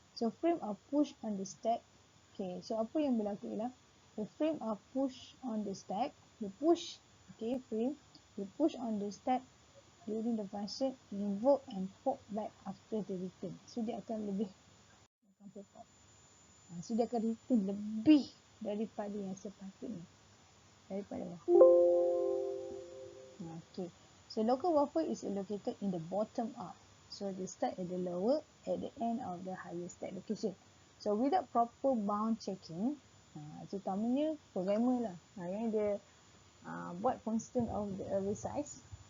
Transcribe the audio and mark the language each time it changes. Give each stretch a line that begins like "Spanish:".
English: So frame are pushed on the stack. So
Malay: apa yang berlaku ialah
English: the frame are pushed on the stack. The push, frame, they push on the stack during the function invoke and pop back after the return.
Malay: So dia akan pop. So dia akan return lebih daripada yang sepatutnya, daripada bawah.
English: So local buffer is located in the bottom up. So they start at the lower, at the end of the higher stack location. So without proper bound checking,
Malay: terutamanya programmer lah, yang dia buat
English: constant of the array size.